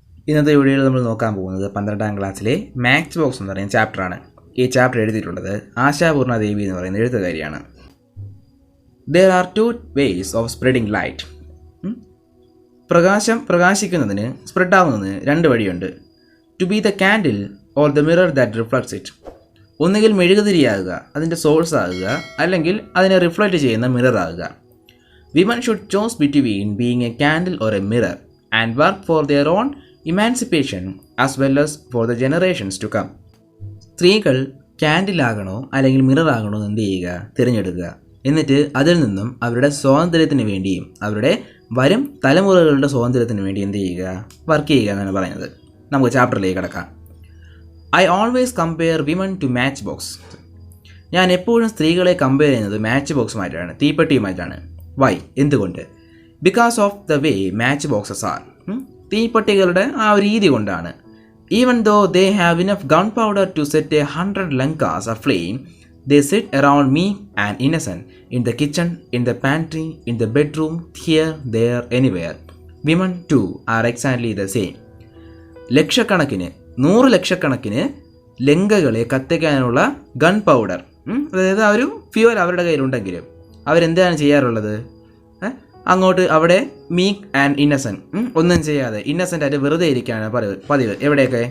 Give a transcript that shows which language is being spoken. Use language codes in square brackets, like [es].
[ml] ഇന്നത്തെ വീഡിയോയിൽ നമ്മൾ നോക്കാൻ പോകുന്നത് 12ാം ക്ലാസ്സിലെ മാച്ച് ബോക്സ് എന്ന് പറയുന്ന ചാപ്റ്ററാണ്. ഈ ചാപ്റ്റർ എഴുതിയിട്ടുള്ളത് ആശാപൂർണ ദേവി എന്ന് പറയുന്ന എഴുത്തുകാരിയാണ്. [en] There are two ways of spreading light. [ml] പ്രകാശിക്കുന്നതിന് സ്പ്രെഡാവുന്നതിന് രണ്ട് വഴിയുണ്ട്. [en] To be the candle or the mirror that reflects it. [ml] ഒന്നുകിൽ മെഴുകുതിരിയാകുക, അതിൻ്റെ സോഴ്സ് ആകുക, അല്ലെങ്കിൽ അതിനെ റിഫ്ലക്റ്റ് ചെയ്യുന്ന മിറർ ആകുക. [en] Women should choose between being a candle or a mirror and work for their own emancipation as well as for the generations to come. [ml] സ്ത്രീകൾ ക്യാൻഡിലാകണോ അല്ലെങ്കിൽ mirror ആകണോ എന്ന് എന്ത് ചെയ്യുക, തിരഞ്ഞെടുക്കുക. എന്നിട്ട് അതിൽ നിന്നും അവരുടെ സ്വാതന്ത്ര്യത്തിന് വേണ്ടിയും അവരുടെ വരും തലമുറകളുടെ സ്വാതന്ത്ര്യത്തിന് വേണ്ടി എന്ത് ചെയ്യുക, വർക്ക് ചെയ്യുക എന്നാണ് പറയുന്നത്. നമുക്ക് ചാപ്റ്ററിലേക്ക് കിടക്കാം. [en] I always compare women to match box. [ml] ഞാൻ എപ്പോഴും സ്ത്രീകളെ കമ്പയർ ചെയ്യുന്നത് മാച്ച് ബോക്സുമായിട്ടാണ്, തീപ്പെട്ടിയുമായിട്ടാണ്. [en] why, [ml] എന്തുകൊണ്ട്? [en] Because of the way match boxes are. [ml] തീപ്പെട്ടികളുടെ ആ ഒരു രീതി കൊണ്ടാണ്. [en] Even though they have enough gun powder to set 100 Lankas aflame, they sit around me and innocent in the kitchen, in the pantry, in the bedroom, here, there, anywhere. Women too are exactly the same. [ml] ലക്ഷക്കണക്കിന് 100 ലക്ഷക്കണക്കിന് ലങ്കകളെ കത്തിക്കാനുള്ള gun powder, അതായത് ആ ഒരു fuel അവരുടെ കയ്യിലുണ്ടെങ്കിലും അവരെന്താണ് ചെയ്യാറുള്ളത്? അങ്ങോട്ട് അവിടെ [en] meek and innocent, [ml] ഒന്നും ചെയ്യാതെ ഇന്നസെൻ്റ് ആയിട്ട് വെറുതെ ഇരിക്കുകയാണ് പതിവ്. എവിടെയൊക്കെ?